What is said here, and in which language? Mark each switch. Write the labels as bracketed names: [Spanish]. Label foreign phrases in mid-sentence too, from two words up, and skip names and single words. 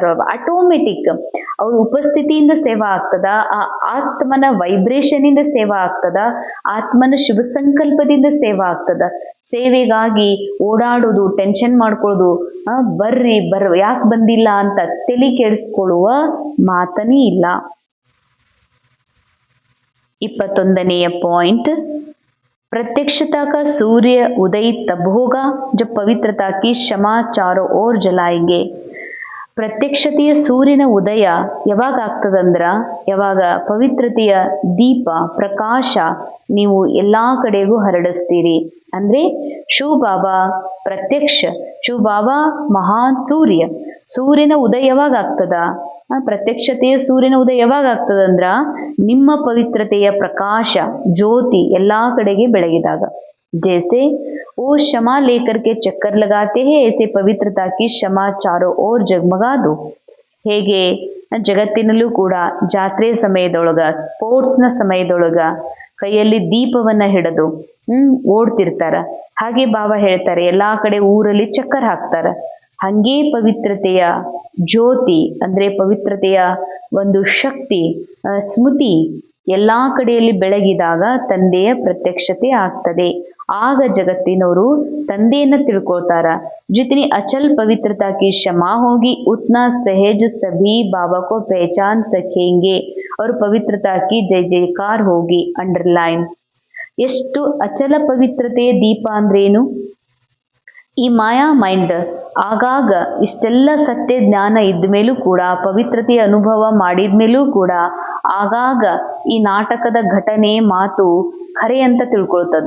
[Kannada] ಆಟೋಮೆಟಿಕ್ ಅವ್ರ ಉಪಸ್ಥಿತಿಯಿಂದ ಸೇವಾ ಆಗ್ತದ, ಆ ಆತ್ಮನ ವೈಬ್ರೇಷನ್ ಇಂದ ಸೇವಾ ಆಗ್ತದ, ಆತ್ಮನ ಶುಭ ಸಂಕಲ್ಪದಿಂದ ಸೇವಾ ಆಗ್ತದ. ಸೇವೆಗಾಗಿ ಓಡಾಡೋದು, ಟೆನ್ಷನ್ ಮಾಡ್ಕೊಳ್ಳೋದು, ಯಾಕೆ ಬಂದಿಲ್ಲ ಅಂತ ತಲೆ ಕೆಡಿಸ್ಕೊಳ್ಳುವ ಮಾತನೇ ಇಲ್ಲ. 21ನೇ ಪಾಯಿಂಟ್, [Hindi] प्रत्यक्षता का सूर्य उदय तब होगा जब पवित्रता की शमा चारों ओर जलाएंगे. [Kannada] ಪ್ರತ್ಯಕ್ಷತೆಯ ಸೂರ್ಯನ ಉದಯ ಯಾವಾಗ ಆಗ್ತದಂದ್ರ ಯಾವಾಗ ಪವಿತ್ರತೆಯ ದೀಪ ಪ್ರಕಾಶ ನೀವು ಎಲ್ಲಾ ಕಡೆಗೂ ಹರಡಿಸ್ತೀರಿ. ಅಂದ್ರೆ ಶಿವ ಬಾಬಾ ಪ್ರತ್ಯಕ್ಷ, ಶಿವ ಬಾಬಾ ಮಹಾನ್ ಸೂರ್ಯ. ಸೂರ್ಯನ ಉದಯ ಯಾವಾಗ ಆಗ್ತದ? ಪ್ರತ್ಯಕ್ಷತೆಯ ಸೂರ್ಯನ ಉದಯ ಯಾವಾಗ ಆಗ್ತದಂದ್ರ ನಿಮ್ಮ ಪವಿತ್ರತೆಯ ಪ್ರಕಾಶ ಜ್ಯೋತಿ ಎಲ್ಲಾ ಕಡೆಗೆ ಬೆಳಗಿದಾಗ. [Hindi] जैसे वो क्षमा लेकर के चक्कर लगाते हैं, ऐसे पवित्रता की क्षमा चारों ओर जगमगा दो. [Kannada] ಹೇಗೆ ಜಗತ್ತಿನಲ್ಲೂ ಕೂಡ ಜಾತ್ರೆ ಸಮಯದೊಳಗ, ಸ್ಪೋರ್ಟ್ಸ್ನ ಸಮಯದೊಳಗ ಕೈಯಲ್ಲಿ ದೀಪವನ್ನ ಹಿಡಿದು ಓಡ್ತಿರ್ತಾರ, ಹಾಗೆ ಬಾಬಾ ಹೇಳ್ತಾರೆ ಎಲ್ಲಾ ಕಡೆ ಊರಲ್ಲಿ ಚಕ್ಕರ್ ಹಾಕ್ತಾರ. ಹಂಗೆ ಪವಿತ್ರತೆಯ ಜ್ಯೋತಿ ಅಂದ್ರೆ ಪವಿತ್ರತೆಯ ಒಂದು ಶಕ್ತಿ, ಸ್ಮೃತಿ ಎಲ್ಲಾ ಕಡೆಯಲ್ಲಿ ಬೆಳಗಿದಾಗ ತಂದೆಯ ಪ್ರತ್ಯಕ್ಷತೆ ಆಗ್ತದೆ. ಆಗ ಜಗತ್ತಿನವರು ತಂದೆಯನ್ನ ತಿಳ್ಕೊಳ್ತಾರ. [Hindi] जितनी अचल पवित्रता की क्षमा होगी उतना सहज सभी बाबा को पहचान सकेंगे और पवित्रता की जय जयकार होगी. अंडरलाइन. [Kannada] ಎಷ್ಟು ಅಚಲ ಪವಿತ್ರತೆಯ ದೀಪ ಅಂದ್ರೇನು? ಈ ಮಾಯಾ ಮೈಂಡ್ ಆಗಾಗ ಇಷ್ಟೆಲ್ಲ ಸತ್ಯ ಜ್ಞಾನ ಇದ್ದ ಮೇಲೂ ಕೂಡ, ಪವಿತ್ರತೆಯ ಅನುಭವ ಮಾಡಿದ ಮೇಲೂ ಕೂಡ ಆಗಾಗ ಈ ನಾಟಕದ ಘಟನೆ ಮಾತು ಖರೆ ಅಂತ ತಿಳ್ಕೊಳ್ತದ.